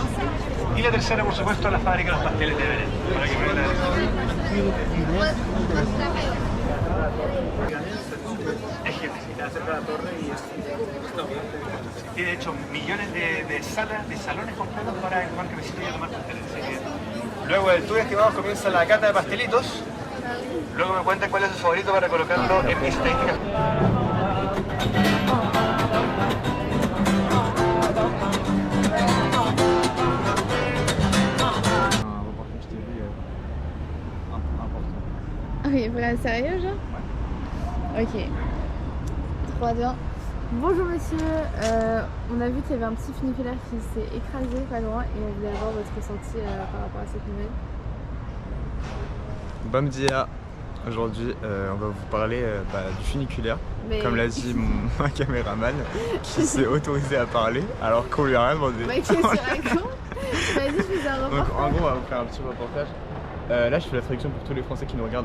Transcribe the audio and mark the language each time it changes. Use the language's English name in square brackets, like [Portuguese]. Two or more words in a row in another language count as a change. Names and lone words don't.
[Spanish] Y la tercera, por supuesto, la fábrica de los pasteles de Belén. Para que vean es genial, cerca de la torre y es... Tiene de hecho millones de salas, de salones completos para tomar cafecito y a tomar pasteles. Así que... Luego del tour, estimados, comienza la cata de pastelitos. Luego me cuentan cuál es su favorito para colocarlo en mis estadísticas. [French] Oui, vrai, sérieux, genre? Ok. 3, 2, 1. Bonjour monsieur, on a vu qu'il y avait un petit funiculaire qui s'est écrasé pas loin et on voulait avoir votre ressenti par rapport à cette nouvelle. [Portuguese] Bom dia. [French] Aujourd'hui, on va vous parler du funiculaire, comme l'a dit mon caméraman, qui s'est autorisé à parler alors qu'on lui a rien demandé. Mais qu'est-ce que tu racontes? Tu m'as dit que je faisais un reportage. Donc en gros, on va vous faire un petit reportage. Là, je fais la traduction pour tous les Français qui nous regardent.